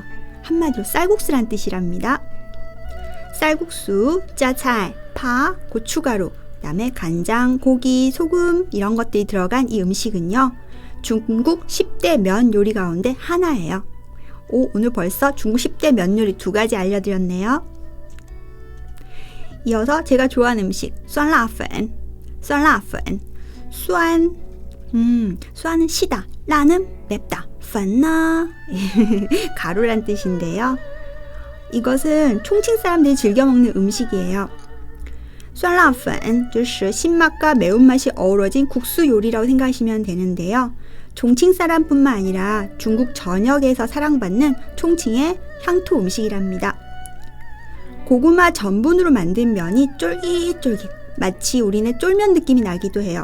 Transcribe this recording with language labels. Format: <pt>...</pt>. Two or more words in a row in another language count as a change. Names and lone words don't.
<ko>한마디로 쌀국수란 뜻이랍니다. 쌀국수, 짜차이, 파, 고춧가루, 그다음에 간장, 고기, 소금 이런 것들이 들어간 이 음식은요. 중국 10대 면 요리 가운데 하나예요. 오늘 벌써 중국 10대 면 요리 2가지 알려드렸네요. 이어서 제가 좋아하는 음식, 酸辣粉酸은 시다, 라는 맵다, 粉나 가루란 뜻인데요. 이것은 총칭 사람들이 즐겨 먹는 음식이에요. 酸辣粉就是 신맛과 매운맛이 어우러진 국수 요리라고 생각하시면 되는데요. 종칭 사람뿐만 아니라 중국 전역에서 사랑받는 총칭의 향토 음식이랍니다. 고구마 전분으로 만든 면이 쫄깃쫄깃, 마치 우리네 쫄면 느낌이 나기도 해요.</ko>